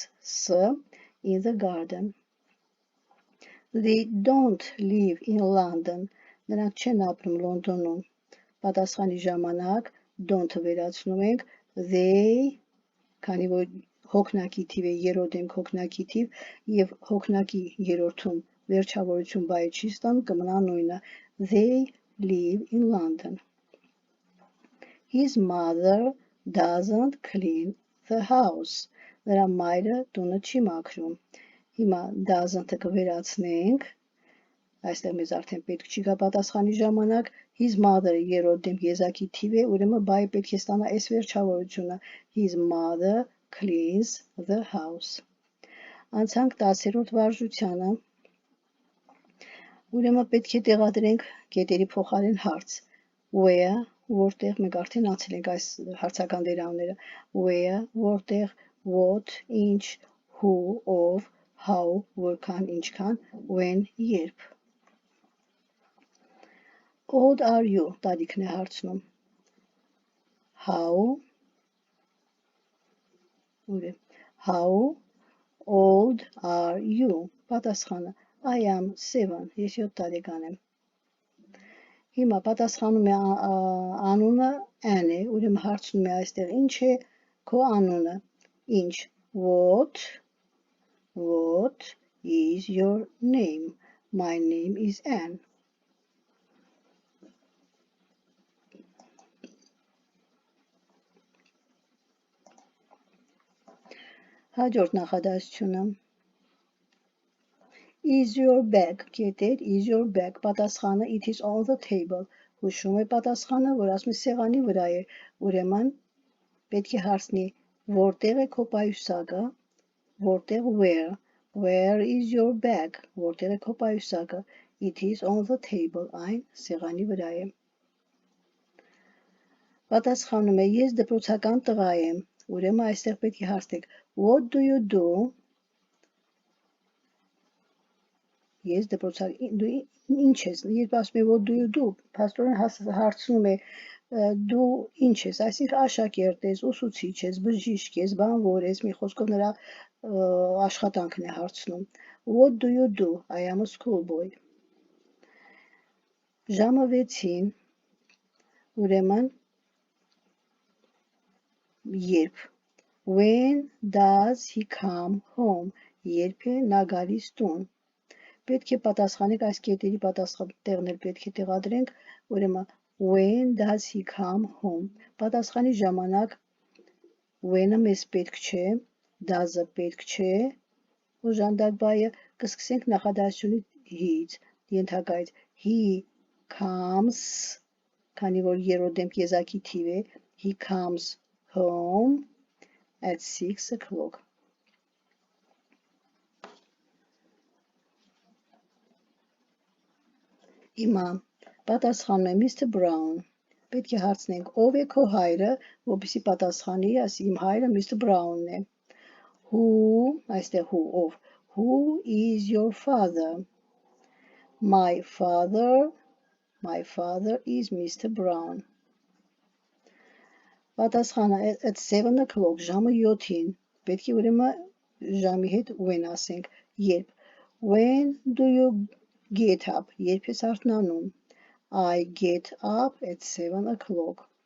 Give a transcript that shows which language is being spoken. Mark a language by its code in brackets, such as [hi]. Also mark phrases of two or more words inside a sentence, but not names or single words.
[en] in the garden։ They don't live in London։ [hy] Նրանք չեն ապրում Լոնդոնում։ Պատասխանի ժամանակ don't-ը վերացնում ենք they, քանի որ հոգնակի թիվ է, երրորդ դեմք հոգնակի թիվ եւ հոգնակի երրորդում վերջավորություն բայ չի ստանում, կմնա նույնը։ [en] They live in London։ His mother doesn't clean the house։ [hy] Նրա մայրը տունը չի մաքրում։ Հիմա doesn't-ը կվերացնենք, այստեղ մեզ արդեն պետք չի գա պատասխանի ժամանակ, [en] his mother- [hy] ը երրորդ դեմք եզակի թիվ է, ուրեմն բայը պետք է ստանա s վերջավորությունը։ [en] His mother cleans the house։ [hy] Անցանք 10-րդ վարժությանը։ Ուրեմն պետք է տեղադրենք կետերի փոխարեն հարց։ Where, որտեղ մենք արդեն անցել ենք այս հարցական դերանները։ Where, որտեղ, what, ինչ, who, ով, how, որքան, ինչքան, [en] when, երբ։ Old are you, [hy] տանիքն է հարցնում։ [en] How old are you? Պատասխանը I am 7, [hy] ես 7 տարեկան եմ։ Հիմա պատասխանում է անունը Anne է, ուրեմն հարցնում է այստեղ ինչ է քո անունը։ Ինչ? [en] What is your name? My name is Anne։ [hy] Հաջորդ նախադասությունը [en] Is your bag, կետեր, is your bag, պատասխանը it is on the table, [hy] Հուշում է պատասխանը, որ ասում է սեղանի վրա է, ուրեմն պետք է հարցնի որտեղ է քո պայուսակը, որտեղ [en] where is your bag, [hy] որտեղ է քո պայուսակը, [en] it is on the table, [hy] այն սեղանի վրա է։ Պատասխանում է ես դպրոցական տղա եմ, ուրեմն այստեղ պետք է հարցնեք [en] what do you do, [hy] ես դպրոցական, դու ինչ ես, երբ ասում է [en] what do you do, [hy] փաստորեն հարցնում է դու ինչ ես, այսինքն աշակերտ ես, ուսուցիչ ես, բժիշկ ես, բանվոր ես, մի խոսքով նրա աշխատանքն է հարցնում, [en] what do you do, I am a schoolboy, [hy] ժամը 6-ին, ուրեմն երբ, [en] when does he come home, [hy] երբ է նա գալիս տուն, պետք է պատասխանեք այս կետերի տեղն էլ պետք է տեղադրենք, ուրեմն [en] when does he come home, [hy] պատասխանի ժամանակ when-ը մեզ պետք չէ, does-ը պետք չէ, օժանդակ բայը, կսկսենք նախադասությունից he-ից, ենթակայից [en] he comes, [hy] քանի որ երրորդ դեմք եզակի թիվ է, [en] he comes home at 6 o'clock. [hy] Հիմա պատասխանում է Mr. Brown, պետք է հարցնենք ով է քո հայրը, որպեսզի պատասխանի, ասի իմ հայրը Mr. Brown-ն է, [en] who, այստեղ who, ով, who is your father, my father is Mr. Brown, պատասխանը at 7 o'clock, [hy] ժամը 7-ին, պետք է ուրեմն ժամի հետ when ասենք, երբ, [en] when do you get up, [hy] երբ ես արթնանում, [en] I get up at 7 o'clock,